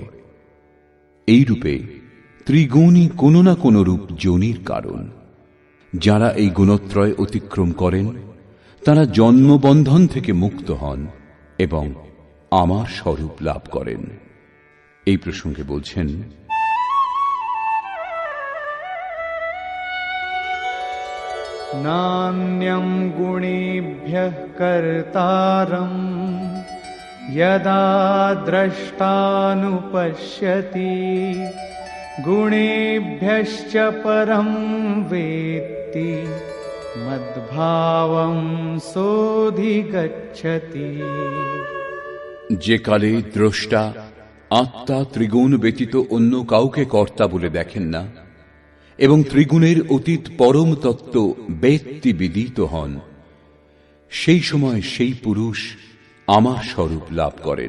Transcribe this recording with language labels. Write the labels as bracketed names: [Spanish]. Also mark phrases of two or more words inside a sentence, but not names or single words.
[Bangla] এইরূপে ত্রিগুণই কোনো না কোনো রূপ যোনির কারণ। যারা এই গুণত্রয় অতিক্রম করেন তারা জন্মবন্ধন থেকে মুক্ত হন এবং আমার স্বরূপ লাভ করেন। এই প্রসঙ্গে বলছেন, [Sanskrit] नान्यं गुणेभ्यः कर्तारम् यदा द्रष्टानुपश्यति गुणेभ्यश्च परं वेत्ति मद्भावं सोऽधिगच्छति। [Bangla] যে কালে দ্রষ্টা আত্মা ত্রিগুণ ব্যতীত অন্য কাউকে কর্তা বলে দেখেন না এবং ত্রিগুণের অতীত পরম তত্ত্ব ব্যক্তি বিদিত হন, সেই সময় সেই পুরুষ আমার স্বরূপ লাভ করেন।